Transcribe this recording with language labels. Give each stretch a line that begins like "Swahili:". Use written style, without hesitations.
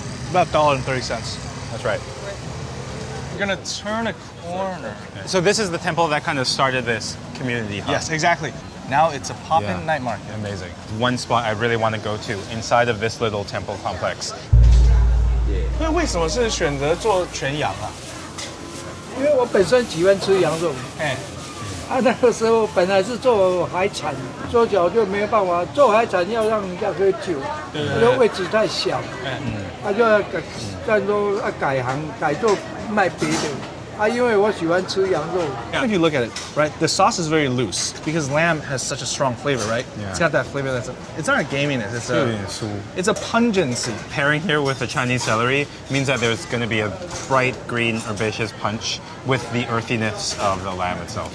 English: About $1.30. That's right. We're gonna turn a corner. So this is the temple that kind of started this community hub. Yes, exactly. Now it's a poppin' night market. Amazing. One spot I really want to go to inside of this little temple complex.
Chinese: 那为什么是选择做全羊啊？因为我本身喜欢吃羊肉，那个时候本来是做海产，做久就没有办法，做海产要让人家喝酒，那个位置太小，就要改行改做卖别的。因为我喜欢吃羊肉。
English: If you look at it, right, the sauce is very loose because lamb has such a strong flavor, right? Yeah. It's got that flavor it's not a gaminess, it's a pungency. Pairing here with the Chinese celery means that there's going to be a bright green herbaceous punch with the earthiness of the lamb itself.